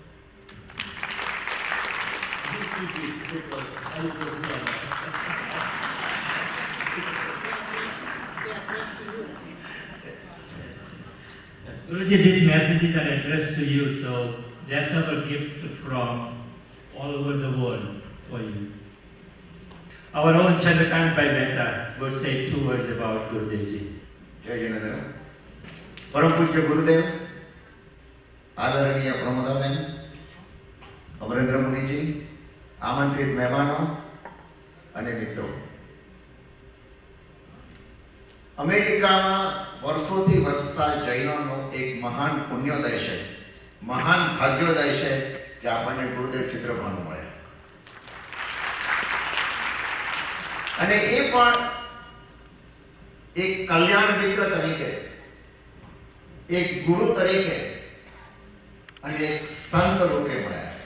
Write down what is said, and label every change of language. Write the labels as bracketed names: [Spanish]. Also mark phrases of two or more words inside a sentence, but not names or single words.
[English] Guruji, these messages are addressed to you, so that's our gift from all over the world for you. Our own Chandrakant Bhai Mehta would say 2 words about Gurudevji. [Hindi] जय जिनेन्द्र परम पूज्य गुरुदेव आदरणीय प्रमोदाबेन अमरेंद्र मुनि जी आमंत्रित मेहमानों [Gujarati] અને મિત્રો અમેરિકામાં વર્ષોથી વસતા જૈનોનો એક મહાન પુણ્યોદય છે મહાન ભાગ્યોદય છે કે આપણને ગુરુદેવ ચિત્રભાનુ મળે અને એ પણ એક કલ્યાણ મિત્ર તરીકે એક ગુરુ તરીકે અને એક સંત રૂપે મળ્યા